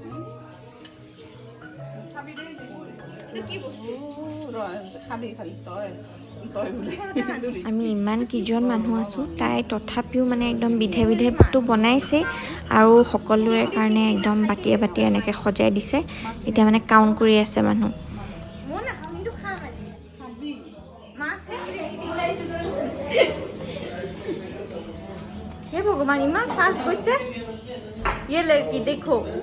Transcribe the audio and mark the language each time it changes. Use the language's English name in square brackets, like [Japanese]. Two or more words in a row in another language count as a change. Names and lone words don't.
[Assamese] আমি ইমান কেইজন মানুহ আছোঁ তাই তথাপিও মানে একদম বিধে বিধেটো বনাইছে আৰু সকলোৰে কাৰণে একদম বাতিয়ে বাতিয়ে এনেকৈ সজাই দিছে এতিয়া মানে কাউণ্ট কৰি আছে মানুহ [Hindi] हे भगवान इमान फास्ट कैसे ये लड़की देखो